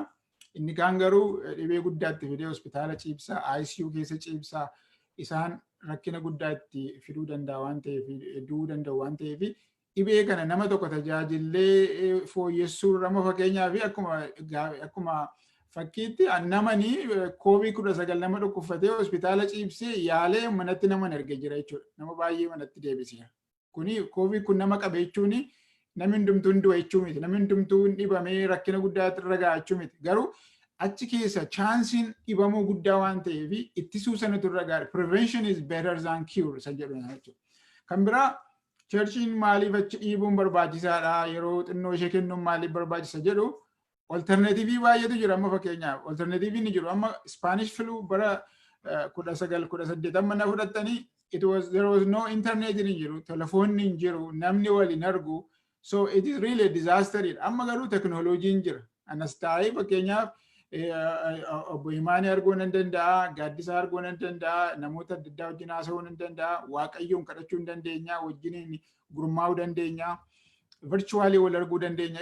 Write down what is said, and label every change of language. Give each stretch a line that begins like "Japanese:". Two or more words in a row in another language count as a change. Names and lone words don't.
Oromo: Inni kaan garuu dhibee guddaatti fidee hospitaala ciibsaa, ICU keessa ciibsaa isaan rakkina guddaatti fiduu danda'a waan ta'eef du'uu danda'u waan ta'eef dhibee kana nama tokko tajaajillee fooyyessuu irra fakkeenyaa fi akkuma fakkiitti namni COVID-19 nama dhukkubfatee hospitaala ciibsee yaalee manatti nama erge jira jechuudha. Nama baay'ee manatti deebisee. Kuni COVID kun nama qabe jechuun namni hundumtuu du'a jechuu miti. Namni hundumtuu dhibamee rakkina guddaatti irra ga'a jechuu miti. Garuu achi keessa chaansiin dhibamuu guddaa waan ta'eef ittisuu sanatu irra gaari.
English: Prevention is better than cure
Oromo: isa jedhama jechuudha. Kan biraa Churchiin maaliif achi dhiibuun barbaachisaadha yeroo xinnoo ishee kennuun maaliif barbaachisa jedhu alternatiivii baay'eetu jira amma fakkeenyaaf alternatiiviin ni jiru amma Spanish flu bara 1918 amma na fudhattanii
English: there was no internet
Oromo: hin jiru telefoonni hin jiru namni waliin argu
English: so it is really a disaster
Oromo: amma garuu teknooloojiin jira anas taa'ee fakkeenyaaf obbo Himaanii arguu nan danda'a, Gaaddisaa arguu nan danda'a, namoota adda addaa wajjin haasa'uu nan danda'a, Waaqayyoon kadhachuu dandeenya, wajjin gurmaa'uu dandeenya, virtually wal arguu dandeenya.